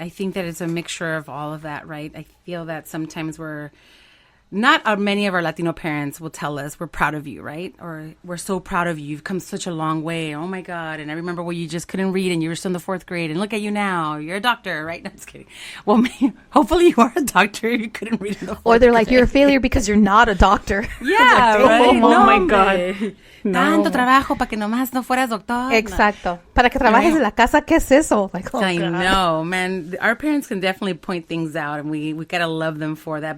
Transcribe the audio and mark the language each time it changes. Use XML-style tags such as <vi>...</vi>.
<en>I think that it's a mixture of all of that, right? I feel that sometimes many of our Latino parents will tell us, we're proud of you, right? Or we're so proud of you. You've come such a long way. Oh my God. And I remember when you just couldn't read and you were still in the 4th grade, and look at you now. You're a doctor, right? No, I'm just kidding. Well, hopefully you are a doctor. You couldn't read in the 4th Or they're like, grade. you're a failure because you're not a doctor. Yeah, like, right? Oh my God. No.</en> <es>Tanto trabajo para que nomás no fueras doctor. Exacto. Para que trabajes en la casa, ¿qué es eso?</es> <en>Like, I know, man. Our parents can definitely point things out, and we gotta love them for that.</en>